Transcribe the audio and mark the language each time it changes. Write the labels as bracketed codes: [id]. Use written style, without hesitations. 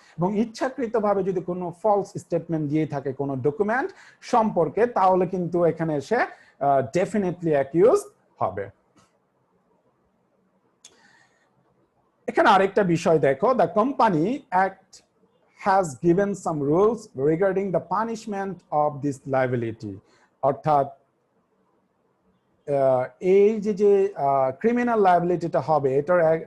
[bn] এবং ইচ্ছাকৃতভাবে যদি কোনো ফলস স্টেটমেন্ট দিয়ে থাকে কোনো ডকুমেন্ট সম্পর্কে, তাহলে কিন্তু এখানে সে ডেফিনেটলি অ্যাকিউজ হবে। এখানে আরেকটা বিষয় দেখো, [en] The company act has given some rules regarding the punishment of this liability. [bn] অর্থাৎ এই যে ক্রিমিনাল লায়াবিলিটিটা হবে, এটার